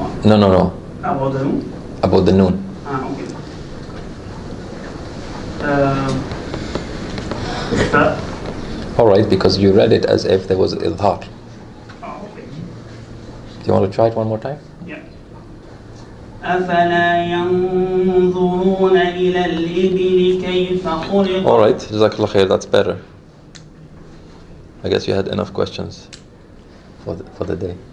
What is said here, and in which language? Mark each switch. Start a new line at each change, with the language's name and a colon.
English: No. About the noon? About the noon. Okay.
Arabic: إخفاء.
English: Alright, because you read it as if there was إظهار. Okay. Do you want to try it one more time? Yeah.
Arabic: أفلا ينظرون إلى الإبل كيف خلقت.
English: Alright, Jazakallah khair, that's better. I guess you had enough questions for the day.